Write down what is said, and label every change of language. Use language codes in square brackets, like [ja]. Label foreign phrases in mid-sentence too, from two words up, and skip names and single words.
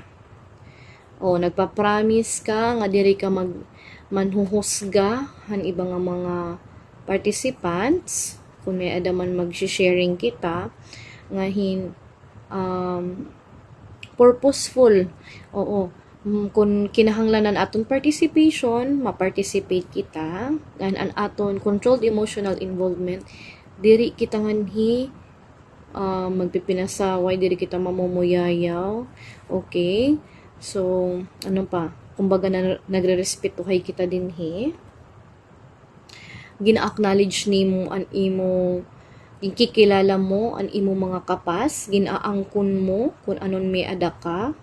[war] O nagpa-promise ka nga diri ka manhuhusga han iba nga mga participants kung may adaman mag-sharing kita nga purposeful. Oo. Kung kinahanglanan aton participation, ma-participate kita. And an aton [en] controlled emotional involvement, [war] diri kita nganhi magpipinasaway, diri kita mamumuyayaw. Okay? So, ano pa? Kumbaga nagre-respetuhay kita dinhi. Gina-acknowledge nimo an imo, gikikilala mo an imo mga kapas, ginaangkon mo kung anon may ada ka.